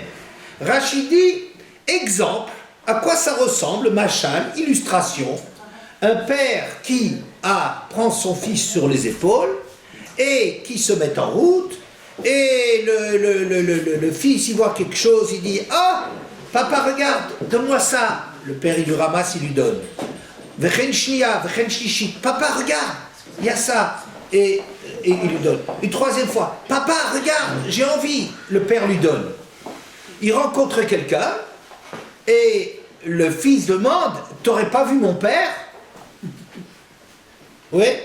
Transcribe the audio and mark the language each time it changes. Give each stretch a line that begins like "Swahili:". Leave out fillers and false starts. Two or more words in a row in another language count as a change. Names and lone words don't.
French: Rashi dit, exemple, à quoi ça ressemble, machal, illustration, un père qui prend son fils sur les épaules et qui se met en route, et le fils, il voit quelque chose, il dit, ah, papa, regarde, donne-moi ça. Le père, il lui ramasse, il lui donne.
Hebrew: וכן שנייה, וכן שלישית,
French: papa, regarde, il y a ça. Et il lui donne. Une troisième fois, papa, regarde, j'ai envie. Le père lui donne. Il rencontre quelqu'un, et le fils demande, t'aurais pas vu mon père? Oui.